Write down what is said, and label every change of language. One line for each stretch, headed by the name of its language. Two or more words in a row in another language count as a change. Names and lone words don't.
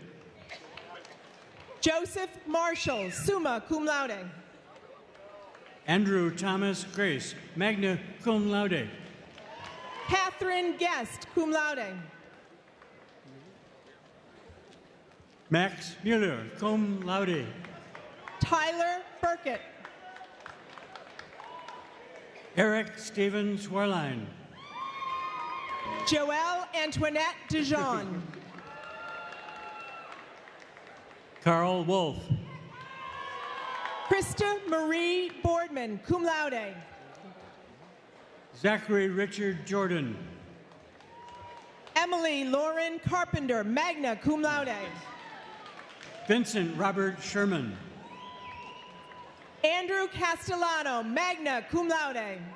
English: Joseph Marshall,
Latin: summa cum laude.
English: Andrew Thomas Grace,
Latin: magna cum laude.
English: Catherine Guest,
Latin: cum laude.
English: Max Mueller,
Latin: cum laude.
English: Tyler Burkett. Eric Stevens Warline. Joelle Antoinette Dijon. Carl Wolf. Krista Marie Boardman,
Latin: cum laude.
English: Zachary Richard Jordan. Emily Lauren Carpenter,
Latin: magna cum laude.
English: Vincent Robert Sherman. Andrew Castellano,
Latin: magna cum laude.